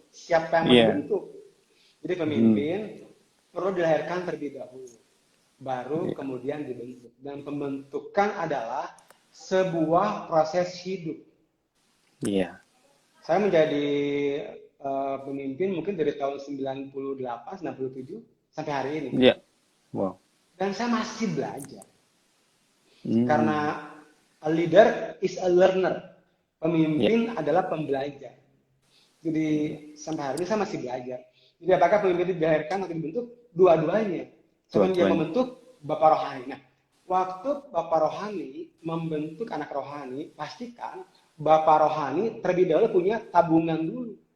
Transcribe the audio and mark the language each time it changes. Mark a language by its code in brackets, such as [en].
[id] Siapa yang mau dibentuk? Jadi pemimpin perlu dilahirkan terlebih dahulu, baru kemudian dibentuk. Dan pembentukan adalah sebuah proses hidup. Iya. Saya menjadi pemimpin mungkin dari tahun 98, 97 sampai hari ini. Iya. Wow. Dan saya masih belajar. Karena [en] a leader is a learner. [id] Pemimpin adalah pembelajar. Jadi sampai hari ini saya masih belajar. Jadi apakah pemimpin itu dilahirkan atau dibentuk? Dua-duanya. Yang membentuk Bapak Rohani. Nah, waktu Bapak Rohani membentuk anak rohani, pastikan Bapak rohani terlebih dahulu punya tabungan dulu.